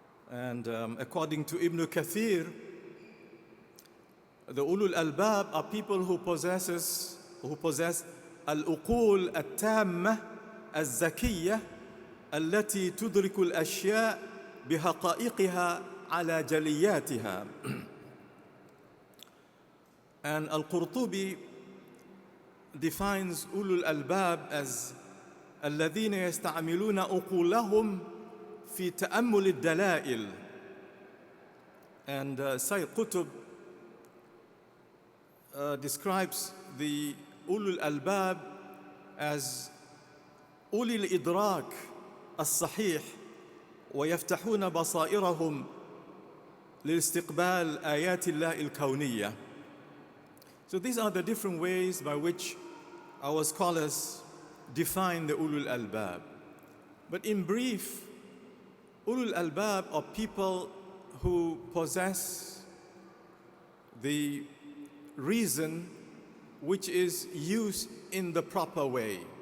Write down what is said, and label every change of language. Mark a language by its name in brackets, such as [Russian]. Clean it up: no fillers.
[English] And according to Ibn Kathir, the ulul albab are people who possess [Arabic] al-uqul at-tamma al-zakiyya التي تدرك الأشياء بحقائقها على جلياتها. [English] And Al-Qurtubi defines ulul albab as [Arabic] الذين يستعملون عقولهم في تأمل الدلائل. [English] And Sayyid Qutb describes the ulul albab as [Arabic] أولي الإدراك الصحيح ويفتحون بصائرهم لاستقبال آيات الله الكونية. [English] So these are the different ways by which our scholars define the ulul albab. But in brief, ulul albab are people who possess the reason which is used in the proper way.